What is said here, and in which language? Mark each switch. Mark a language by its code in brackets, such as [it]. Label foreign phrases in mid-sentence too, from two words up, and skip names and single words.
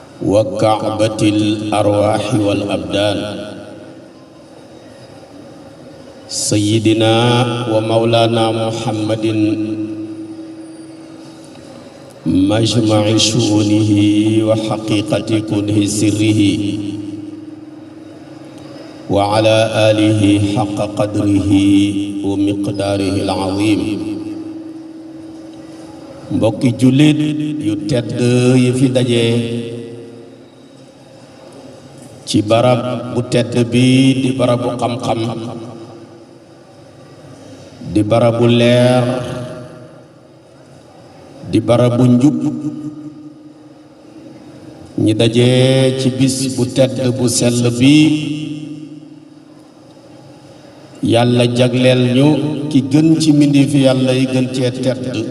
[ar] وكعبة الأرواح والأبدان سيدنا ومولانا محمد مجمع شؤونه وحقيقة كنه سره وعلى آله حق قدره ومقداره العظيم [wo] mbokki jullit yu tedd yi fi daje ci barab bu tedd bi di barabu xam-xam di barabu leer di barabu njub ñi daje ci bis bu tedd bu sell bi yàlla jagleel ñu ki gën ci mbindeefi yàlla yi gën cee tedd